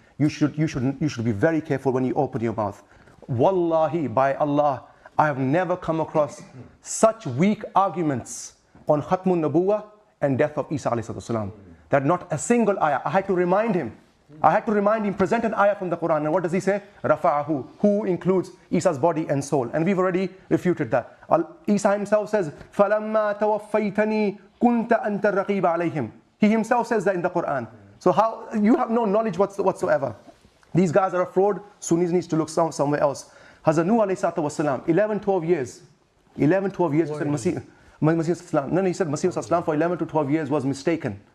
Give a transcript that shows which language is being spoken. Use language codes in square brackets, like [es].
[en] You should be very careful when you open your mouth. Wallahi, by Allah, I have never come across such weak arguments on Khatmun Nabuwah and death of Isa alayhi salam. That not a single ayah. I had to remind him, present an ayah from the Quran. And what does he say? Rafa'ahu, who includes Isa's body and soul. And we've already refuted that. Isa himself says, [ar] فَلَمَّا تَوَفَّيْتَنِي كُنْتَ أَنْتَ الرَّقِيبَ عَلَيْهِمْ. [en] He himself says that in the Quran. So how, you have no knowledge whatsoever. These guys are a fraud. Sunnis needs to look somewhere else. Hazrat Nuh alayhi salatu wasalam, 11, 12 years. 11, 12 years, he said Masih Islam. No, he said Masih Islam for 11 to 12 years was mistaken.